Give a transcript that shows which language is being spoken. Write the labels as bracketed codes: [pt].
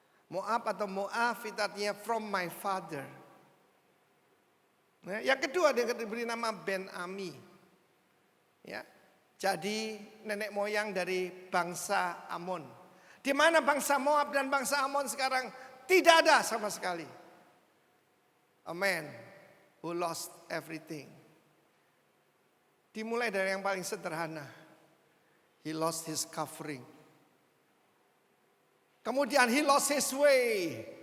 [id] Moab atau Moab itu artinya [en] from my father. [id] Nah, yang kedua dia diberi nama Ben-Ami. Ya, jadi nenek moyang dari bangsa Amon. Di mana bangsa Moab dan bangsa Amon sekarang tidak ada sama sekali. [en] A man who lost everything. [id] Dimulai dari yang paling sederhana. [en] He lost his covering. [id] Kemudian [en] he lost his way.